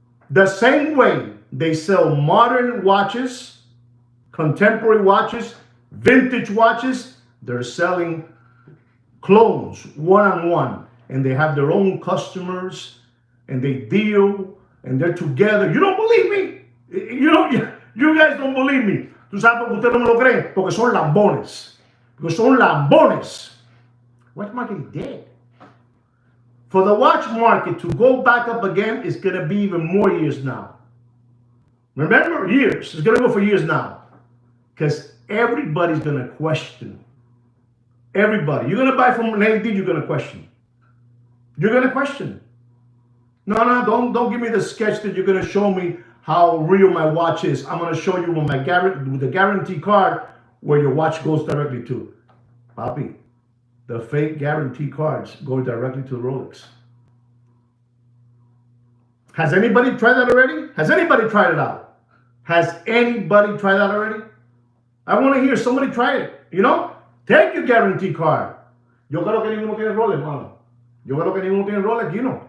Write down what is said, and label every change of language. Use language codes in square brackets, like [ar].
[en] The same way they sell modern watches, contemporary watches, vintage watches, they're selling clones one-on-one, and they have their own customers, and they deal, and they're together. You don't believe me? You guys don't believe me. [es] Tú sabes por qué ustedes no me lo creen, porque son lambones. [en] Because [es] son lambones. [en] Watch market is dead. For the watch market to go back up again, it's going to be even more years now. Remember, years. It's going to go for years now. Because everybody's going to question. Everybody. You're going to buy from an AD, you're going to question. You're going to question. No, don't give me the sketch that you're going to show me how real my watch is. I'm going to show you with the guarantee card where your watch goes directly to. Papi, the fake guarantee cards go directly to Rolex. Has anybody tried that already? Has anybody tried it out? Has anybody tried that already? I want to hear somebody try it. You know? Take your guarantee card. [es] Yo creo que ninguno tiene Rolex, mano. Yo creo que ninguno tiene Rolex, Gino.